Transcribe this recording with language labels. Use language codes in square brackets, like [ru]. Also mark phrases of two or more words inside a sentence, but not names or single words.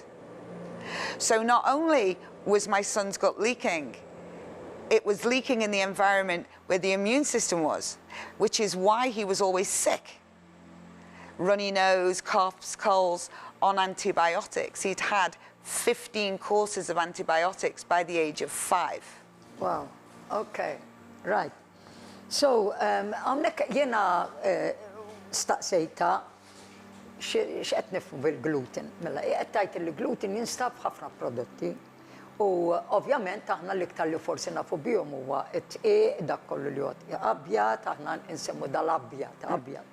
[en] So not only was my son's gut leaking, it was leaking in the environment where the immune system was, which is why he was always sick. Runny nose, coughs, colds, on antibiotics. He'd had 15 courses of antibiotics by the age of 5. Wow, okay, right. So, [mt] għamnek jena staqsejta x'qed nifhmu bil-gluten. Mela, qed tgħid li gluten jinstab f'ħafna prodotti u ovvjament aħna l-iktar li forsi nafu bihom huwa t-tqiq dak kollu li huwa abjad, aħna nsemmu dal-abjad, abjad.